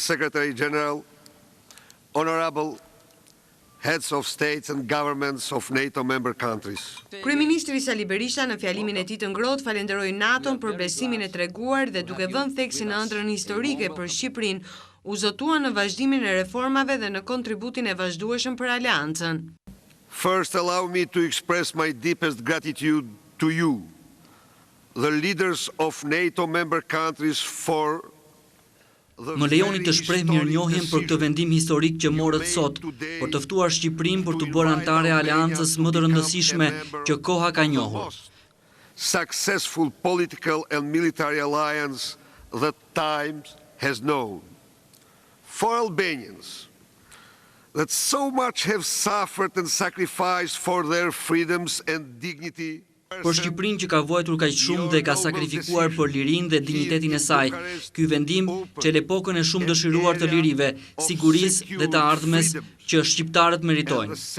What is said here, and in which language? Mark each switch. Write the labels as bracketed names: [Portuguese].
[English] Secretary General, honorable heads of states and governments of NATO member countries. [Albanian] Kryeministri Sali Berisha në fjalimin e tij të ngrohtë falenderoi NATO-n për besimin e treguar dhe duke vënë theksin në ëndrrën historike për Shqipërinë, u zotua në vazhdimin e reformave dhe në kontributin e vazhdueshëm për aleancën. [English] First, allow me to express my deepest gratitude to you, the leaders of NATO member countries, for [Albanian] Më lejoni të shpreh mirënjohjen për këtë vendim historik që morët sot, për të ftuar Shqipërinë për të bërë anëtare e aleancës më të rëndësishme që koha ka njohur. [English] Successful political and military alliance that time has known. For Albanians that so much have suffered and sacrificed for their freedoms and dignity. [Albanian] Për Shqipërinë që ka vuajtur kaq shumë dhe ka sakrifikuar për lirinë dhe dinjitetin e saj, ky vendim çel epokën e shumë dëshiruar të lirive, sigurisë dhe të ardhmes që shqiptarët meritojnë.